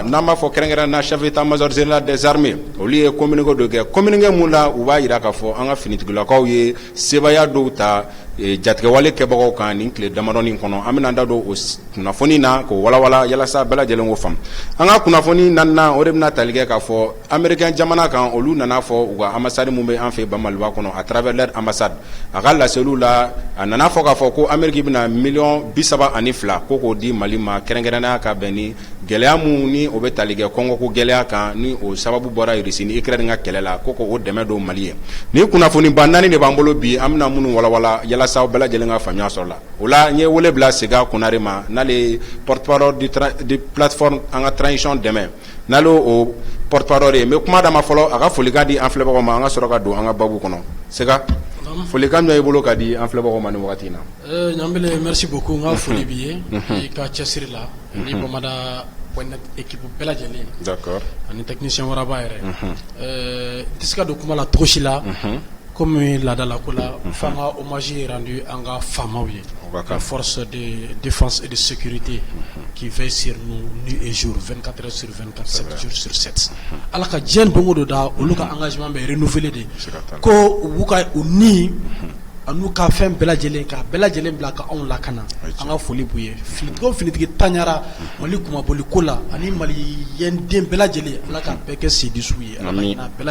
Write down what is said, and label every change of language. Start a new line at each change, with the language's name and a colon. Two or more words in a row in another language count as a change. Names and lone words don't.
Bambara: n'an b'a fɔ kɛrɛnkɛrɛnnenya
French: chef d'état-major général des armées
Bambara: olu ye communiqué dɔ kɛ communiqué mun la u b'a jira k'a fɔ an ka finitigilakaw ye sebaya dɔw ta jatigɛwale kɛbagaw kan nin tile damadɔni kɔnɔ an bɛna da don o kunnafoni na k'o walawala yalasa bɛɛ lajɛlen k'o faamu an ka kunnafoni naaninan o de bɛna tali kɛ k'a fɔ américain jamana kan olu nana fɔ u ka ambassade mun bɛ an fɛ ban Maliba kɔnɔ
French: à travers leur ambassade
Bambara: a ka laseliw la a nana fɔ k'a fɔ ko Amérique bɛna $32 ko k'o di Mali ma kɛrɛnkɛrɛnnenya ka bɛn ni gɛlɛya mun ni o bɛ tali kɛ Congo ko gɛlɛya kan ni o sababu bɔra Russie ni Ukraine ka kɛlɛ la ko k'o dɛmɛ don Mali ye ni kunnafoni ba naani de b'an bolo bi an bɛna minnu walawala yalasa aw bɛɛ lajɛlen ka faamuya sɔrɔ la o la n ye wele bila Sega Konare ma n'ale
French: porte-parole de plateforme
Bambara: an ka transition dɛmɛ n'ale o porte-parole ye n bɛ kuma d'a ma fɔlɔ a ka folikan di an filɛbagaw ma an ka sɔrɔ ka don an ka babu kɔnɔ Sega folikan jumɛn y'i bolo ka di an filɛbagaw ma nin wagati in na Ɲambele
French: merci beaucoup
Bambara: n ka foli b'i ye i ka cɛsiri la ni Bamada.net équipe bɛɛ lajɛlen
French: d'accord
Bambara: ani technicien waraba yɛrɛ n tɛ se ka don kuma la cogo si la comme laadala ko la f'an ka
French: hommage rendu
Bambara: an ka faamaw ye
French: la force de défense et de sécurité qui veille sur nous nuit et jour 24 heures sur 24 7 jours sur 7
Bambara: ala ka diɲɛ don o don da olu ka engagement bɛ renouveler de ko u b'u ka u ni an'u ka fɛn bɛɛ lajɛlen ka bɛɛ lajɛlen bila ka anw lakana an ka foli b'u ye finitigiw finitigi taɲara Mali kumaboli ko la ani maliyɛnden bɛɛ lajɛlen ala ka bɛɛ kɛ sedisuw ye ala ka hinɛ bɛɛ